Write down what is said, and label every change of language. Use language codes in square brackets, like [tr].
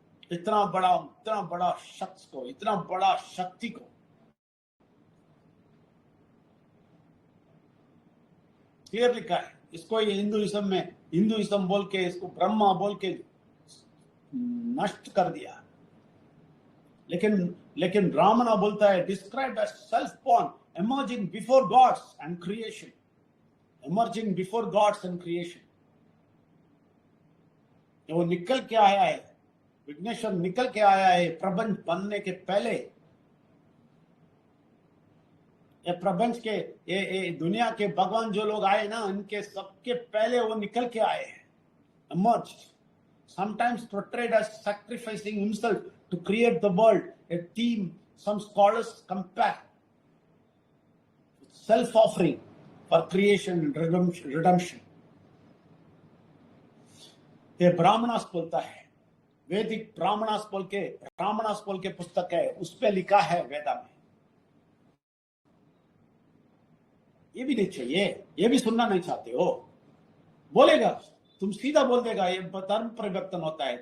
[hi] इतना बड़ा शख्स को, इतना बड़ा शक्ति को क्लियर लिखा है। इसको ये हिंदुइज्म बोल के, इसको ब्रह्मा बोल के नष्ट कर दिया। लेकिन ब्राह्मणा बोलता है [en] Describe as self born, emerging before gods and creation, emerging before gods and creation। [hi] वो निकल के आया है, विघ्नेश्वर निकल के आया है प्रपंच बनने के पहले। ये प्रपंच के ये दुनिया के भगवान जो लोग आए ना, इनके सबके पहले वो निकल के आए हैं, [en] emerged, sometimes portrayed as sacrificing himself to create the world, a theme some scholars compare self-offering for creation and redemption। [hi] ये ब्राह्मणास बोलता है, वैदिक ब्राह्मणास बोल के पुस्तक है, उस पे लिखा है वेदा में। ये भी नहीं चाहिए, ये भी सुनना नहीं चाहते हो, बोलेगा, तुम सीधा बोल देगा ये धर्म परिवर्तन होता है।